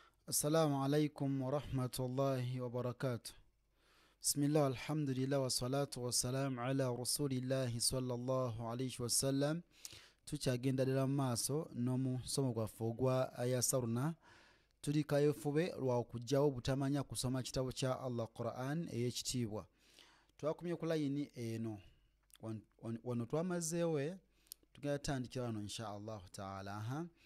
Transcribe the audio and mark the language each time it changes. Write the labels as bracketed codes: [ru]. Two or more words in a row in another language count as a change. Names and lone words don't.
[ar] السلام عليكم ورحمة الله وبركاته. بسم الله والحمد لله والصلاة والسلام على رسول الله صلى الله عليه وسلم. [lg] Tukyagenda ddala maaso n'omusomo gwaffe ogwa ayasaruna. Tuli kayefube lwa okujjawo butamanya kusoma kitabo kya Allah Quran ey'ekitiibwa. Twakumye ku layini eno wano twamazeewe tugenda tandikira wano [ar] إن شاء الله تعالى.